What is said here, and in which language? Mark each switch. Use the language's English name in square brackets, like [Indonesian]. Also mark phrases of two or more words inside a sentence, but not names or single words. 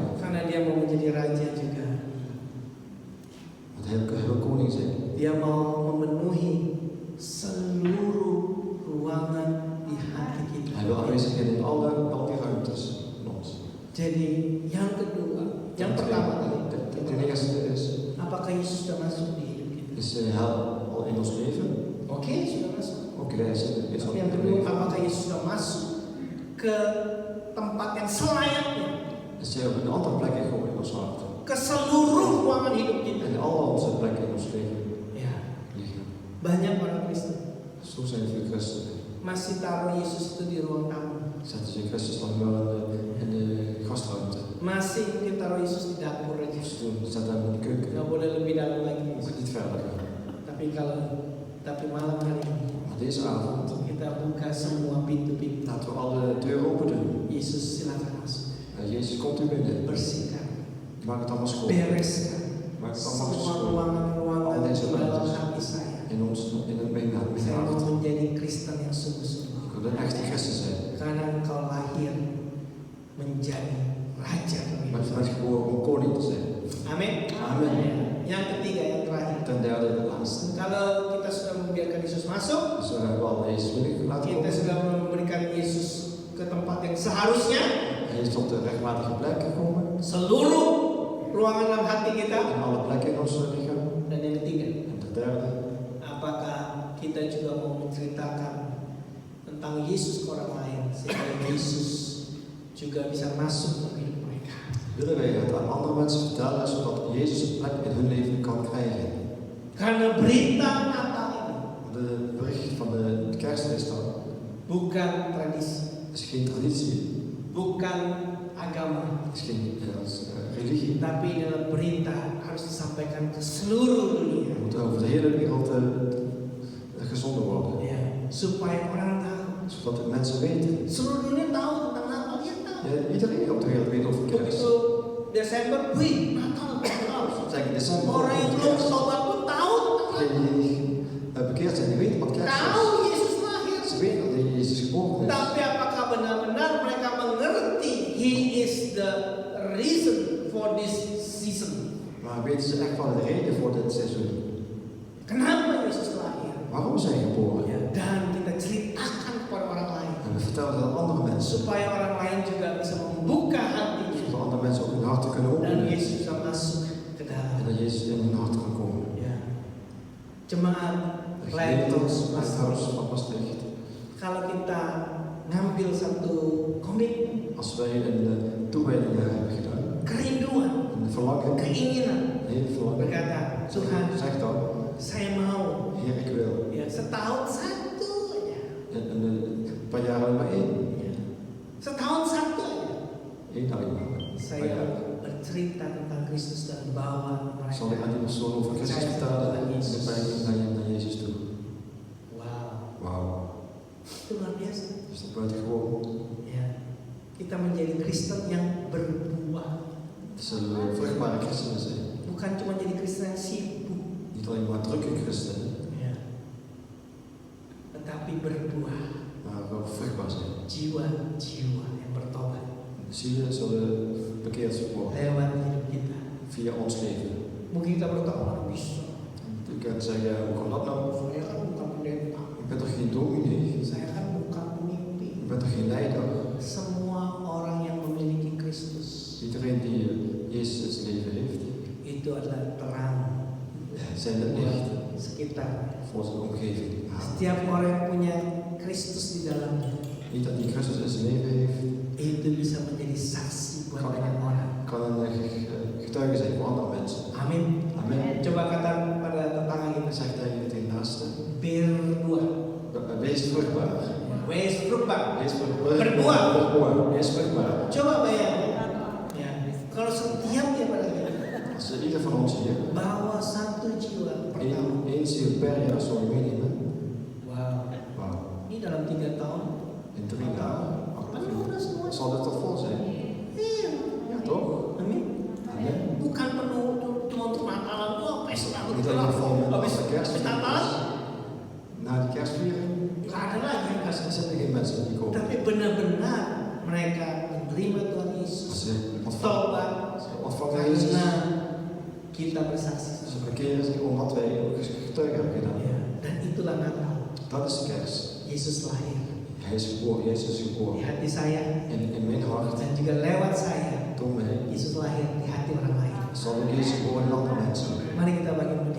[Indonesian] Karena dia mau menjadi raja juga. [Dutch] Want hij wil koning zijn. [Indonesian] Dia mau memenuhi seluruh ruangan di hati kita. [Dutch] Hij wil aanwezig zijn in al die ruimtes in ons. [Indonesian] Jadi yang kedua, yang pertama kali, [Dutch] Ten eerste [Indonesian] apakah Yesus sudah masuk di hidup kita? [Dutch] is hel al in ons leven. [Indonesian] Oke, sudah masuk. [Dutch] Ook wij is al [Indonesian] Tapi yang [Dutch] in het [Indonesian] kedua, [Dutch] leven. [Indonesian] apakah Yesus sudah masuk ke tempat yang selayaknya, [Dutch] Is hij op een andere plek gekomen in ons hart. [Indonesian] ke seluruh ruangan hidup kita? [Dutch] En al onze plekken in ons leven [Indonesian] Ya, [Dutch] liggen. [Indonesian] banyak orang Kristen [Dutch] Zo zijn veel christenen. [Indonesian] masih taruh Yesus itu di ruang tamu, [Dutch] Zetten ze Christus dan wel in de gastruimte. [Indonesian] masih mungkin taruh Yesus di dapur aja. [Dutch] Dus toen zetten hem in de keuken. [Indonesian] Nggak boleh lebih dalam lagi. [Dutch] Moet niet verder gaan. [Indonesian] Tapi malam hari ini [Dutch] Maar deze avond [Indonesian] kita buka semua pintu-pintu. [Dutch] laten we alle deuren open doen. [Indonesian] Yesus silakan masuk. [Dutch] Jezus komt u binnen. [Indonesian] Bersihkan, [Dutch] Maak het allemaal schoon. [Indonesian] bereskan [Dutch] Maak het allemaal [Indonesian] semua [Dutch] schoon. [Indonesian] ruangan-ruangan [Dutch] Al deze [Indonesian] di dalam [Dutch] ruimtes. [Indonesian] hati saya. [Dutch] In ons, in het mijn [Indonesian] Saya mau [Dutch] hart. [Indonesian] menjadi Kristen yang sungguh-sungguh. [Dutch] Ik wil een echte christen zijn. [Indonesian] Karena engkau lahir menjadi raja. [Dutch] Maar je bent geboren om koning te zijn. [Indonesian] Amin. [Dutch] Amin. [Indonesian] Yang ketiga, yang terakhir. [Dutch] Ten derde en laatste. [Indonesian] Kalau kita sudah membiarkan Yesus masuk, [Dutch] Dus we hebben al Jezus binnen laten [Indonesian] kita [Dutch] komen. [Indonesian] sudah memberikan Yesus ke tempat yang seharusnya. [Dutch] Hij is tot de rechtmatige plek gekomen. [Indonesian] Seluruh ruangan dalam hati kita. [Dutch] In alle plekken in ons lichaam. [Indonesian] Dan yang ketiga, [Dutch] En ten derde. [Indonesian] apakah kita juga mau menceritakan tentang Yesus ke orang lain sehingga Yesus juga bisa masuk ke hidup mereka. [Dutch] Willen wij het aan andere mensen vertellen zodat Jezus een plek in hun leven kan krijgen? [Indonesian] Karena berita Natal ini [Dutch] De bericht van de kerst is dan. [Indonesian] bukan tradisi, [Dutch] Het is geen traditie. [Indonesian] bukan agama, [Dutch] Het is geen religie. [Indonesian] tapi ini adalah berita harus disampaikan ke seluruh dunia. [Dutch] We moeten over de hele wereld gezonden worden. [Indonesian] Ya, supaya orang tahu. [Dutch] Zodat de mensen weten. [Indonesian] Seluruh dunia tahu tentang Natal, ya tahu. [Dutch] Ja, iedereen op de wereld weet over kerst. [Indonesian] Begitu Desember, wih, Natal, Natal. [Dutch] Zeg in december. [Indonesian] Orang yang belum bertobat pun tahu tentang Natal. [Dutch] Die bekeerd zijn, die weten wat kerst [Indonesian] Tahu [Dutch] is. [Indonesian] Yesus lahir. [Dutch] Ze weten dat Jezus geboren is. [Indonesian] Tapi apakah benar-benar mereka mengerti [English] He is the reason for this season? [Dutch] Maar weten ze echt wel de reden voor dit seizoen? [Indonesian] Kenapa Yesus lahir? [Dutch] Waarom zijn geboren? [Indonesian] Ya, dan kita ceritakan kepada orang lain [Dutch] En we vertellen dat aan andere mensen. [Indonesian] supaya orang lain juga bisa membuka hatinya [Dutch] Zodat andere mensen ook hun harten kunnen [Indonesian] dan [Dutch] openen. [Indonesian] Yesus bisa masuk ke [Dutch] En [Indonesian] dalam. [Dutch] dat Jezus in hun hart kan komen. [Indonesian] Ya. Jemaat [Dutch] De [Indonesian] Lighthouse [Dutch] gemeente [Indonesian] Maastricht. [Dutch] van Maastricht. [Indonesian] Kalau kita ngambil satu komitmen, [Dutch] Als wij een toewijding hebben gedaan. [Indonesian] kerinduan, [Dutch] Een verlangen. [Indonesian] keinginan, [Dutch] Een hele verlangen. [Indonesian] berkata, Tuhan, [Dutch] Zeg dan. [Indonesian] saya mau [Dutch] Heer, ik wil. [Indonesian] ya setahun satu aja. [Dutch] En een paar jaar alleen maar één. [Indonesian] Ya. Setahun satu aja. [Dutch] Eén alleen maar. Een paar [Indonesian] Saya [Dutch] jaar. [Indonesian] bercerita tentang Kristus dan bawa [Dutch] Zal ik aan die persoon over Christus vertellen en de pijn naar Jezus toe. [Indonesian] Wow, [Dutch] Wauw. [Indonesian] itu luar biasa. [Dutch] Is dat buitengewoon? [Indonesian] Ya. Kita menjadi Kristen yang berbuah, [Dutch] Het zullen we vruchtbare christenen zijn. [Indonesian] bukan cuma jadi Kristen yang sibuk, [Dutch] Niet alleen maar drukke christenen, [Indonesian] ya. Tetapi berbuah, [Dutch] maar wel vruchtbaar zijn. [Indonesian] jiwa-jiwa yang bertobat [Dutch] Zielen zullen bekeerd worden [Indonesian] lewat hidup kita. [Dutch] via ons leven. [Indonesian] Mungkin kita bertobat bisa. [Dutch] Je kunt zeggen, hoe kan dat nou? [Indonesian] Saya kan bukan pendeta, [Dutch] Ik ben toch geen dominee? [Indonesian] saya kan bukan pemimpin. [Dutch] Ik ben toch geen leider? [Indonesian] Semua orang yang memiliki Kristus [Dutch] Iedereen die Jezus in zijn leven heeft, [Indonesian] itu adalah terang [Dutch] zijn het licht [Indonesian] buat sekitar. [Dutch] voor zijn omgeving. [Indonesian] Setiap orang yang punya Kristus di dalamnya [Dutch] Niet dat die Christus in zijn leven heeft, [Indonesian] itu bisa menjadi saksi buat banyak orang. [Dutch] kan een getuige zijn voor andere mensen. [Indonesian] Amin. [Dutch] Amen. [Indonesian] Coba kata pada tetangga kita, [Dutch] Zeg tegen je naaste, [Indonesian] berbuah. [Dutch] wees vruchtbaar. Wees berbuah. Wees vruchtbaar. [Indonesian] Berbuah. [Dutch] Berbuah. Wees vruchtbaar. [Indonesian] Coba bayangin. Ya, kalau setiap dia pada kita [Dutch] Als ieder van ons hier [Indonesian] bawa satu jiwa per tahun. [Dutch] één ziel per jaar zou meenemen, [Indonesian] Wow. [Dutch] wauw, [Indonesian] Ini dalam 3 tahun. [Dutch] in 3 jaar, [Indonesian] Penuh udah semua. [Dutch] zal dit toch vol zijn? [Indonesian] Iya. [Dutch] Ja toch? [Indonesian] Amin. [Dutch] Amen. [Indonesian] Bukan penuh cuma untuk Natalan. Wah, pesta [Dutch] Niet alleen vol met [Indonesian] habis [Dutch] kerst, [Indonesian] Natal. [Dutch] Na de kerstviering [Indonesian] Nggak ada lagi yang kasih. [Dutch] zijn er geen mensen die komen. [Indonesian] Tapi benar-benar mereka menerima Tuhan Yesus, [Dutch] Ze ontvangen, [Indonesian] tobat, [Dutch] ze ontvangen Jezus. [Indonesian] karena kita bersaksi. [Dutch] Ze bekeren zich omdat wij ook getuige hebben gedaan. [Indonesian] Ya, dan itulah Natal. [Dutch] Dat is de kerst. [Indonesian] Yesus lahir [Dutch] Hij is geboren, Jezus is [Indonesian] di [Dutch] geboren. [Indonesian] hati saya [Dutch] In mijn hart, [Indonesian] dan juga lewat saya. [Dutch] door mij, [Indonesian] Yesus lahir di hati orang lain. [Dutch] zal ook Jezus geboren in andere mensen. [Indonesian] Mari kita bagi berdiri.